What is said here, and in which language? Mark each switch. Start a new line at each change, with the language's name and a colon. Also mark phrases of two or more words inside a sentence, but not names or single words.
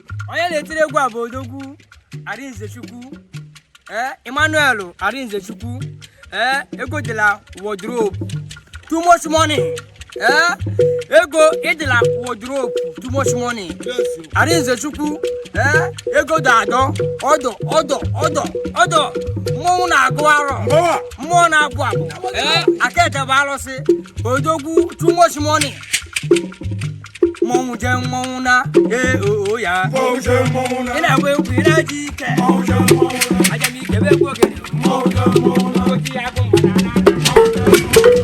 Igbo: Onye na-etiri egwu a bụ Odogwu Arinzechukwu. Eh, Emmanuel Arinzechukwu. Eh, ego dị la wardrobe.
English: Too much money.
Igbo: Eh, ego ị dị la wardrobe.
English: Too much money. Yes, sir.
Igbo: Arinzechukwu. Eh, ego dị adọ. Ọdọ, ọdọ, ọdọ, ọdọ. Mmọnwụ na-agụ arọ. Mbawa. Mmụọ na-abụ abụ. Eh, aka ete bụ alụsị. Odogwu,
English: too much money.
Igbo: Mmọnwụ je mmọnwụ na, ee, o, o, ya. Mmọnwụ je mmọnwụ na. Ị na-agba egwu, ị na-eji ike. Mmọnwụ je mmọnwụ na. Aja m ike, bụ egwu ogene. Mmọnwụ je mmọnwụ na. Oji agụ mgbada na.